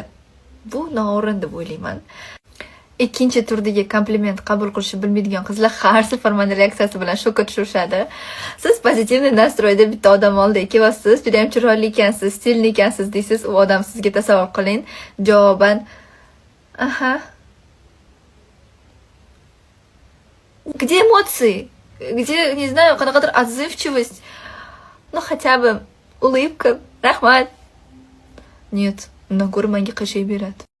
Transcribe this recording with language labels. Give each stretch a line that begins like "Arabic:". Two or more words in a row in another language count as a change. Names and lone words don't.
Uzbek: Bu noo'rin deb o'ylayman. Ikkinchi turdagi kompliment qabul qilishni bilmaydigan qizlar har safar meni reaksiyasi bilan shokka tushirishadi. Siz
Russian: позитивный настройда
Uzbek: bitta odam oldiga kelyapsiz, juda ham chiroyli ekansiz, stilli ekansiz deysiz, u odam sizga tasavvur qiling, javoban "Aha.
Russian: Где эмоции? Где, не знаю, qanaqadir отзывчивость? Ну, хотя бы улыбка, rahmat." Нет,
Uzbek: undan ko'ra menga qiyshayib beradi.